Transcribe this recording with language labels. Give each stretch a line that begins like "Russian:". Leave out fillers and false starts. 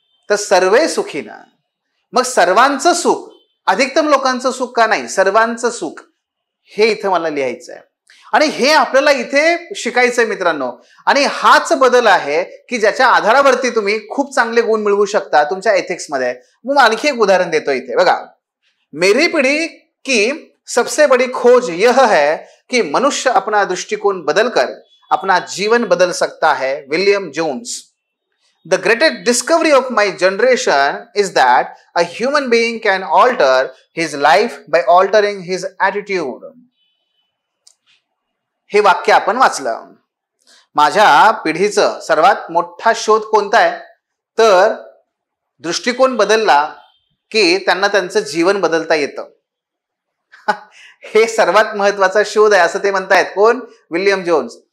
Marathi: तर सर्वे सुखीनं. मग सर्वांचं सुख, अधिकतम लोकांचं सुख का नाही? सर्वांचं सुख, हे इथं मला लिहायचं आहे. आणि हे आपल्याला इथे शिकायचंय मित्रांनो. आणि हाच बदल आहे की ज्याच्या आधारावरती तुम्ही खूप चांगले गुण मिळवू शकता तुमच्या एथिक्समध्ये. मग आणखी एक उदाहरण देतो इथे बघा.
Hindi: मेरी पीढ़ी की सबसे बड़ी खोज यह है कि मनुष्य अपना दृष्टिकोण बदलकर अपना जीवन बदल सकता है. William Jones.
English: The greatest discovery of my generation is that a human being can alter his life by altering his attitude.
Marathi: हे वाक्य आपण वाचलं. माझ्या पिढीचं सर्वात मोठा शोध कोणता आहे? तर दृष्टिकोन बदलला की त्यांना त्यांचं जीवन बदलता येतं. हे सर्वात महत्वाचा शोध आहे असं ते म्हणतायत. कोण? William Johne's.